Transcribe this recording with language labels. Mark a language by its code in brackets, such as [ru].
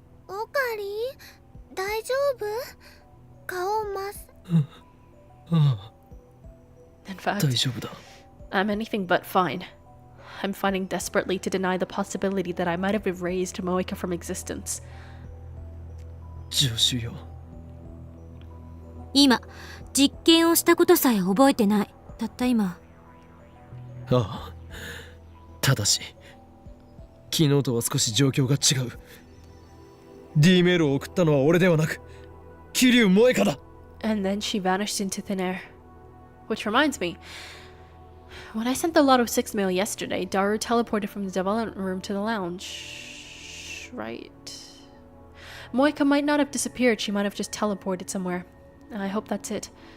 [ja] オカリン、大丈夫？顔真っあ [en] In あ fact, [ja] 大丈夫だ [en] I'm anything but fine. I'm fighting desperately to deny the possibility that I might have erased Moika from existence. [ja] 助手よ今、実験をしたことさえ覚えてない。たった今。ああただし昨日とは少し状況が違う D メールを送ったのは俺ではなく桐生萌香だ [en] And then she vanished into thin air. Which reminds me, when I sent the Lotto 6 mail yesterday, Daru teleported from the development room to the lounge. Right. Moika might not have disappeared, she might have just teleported somewhere. I hope that's it.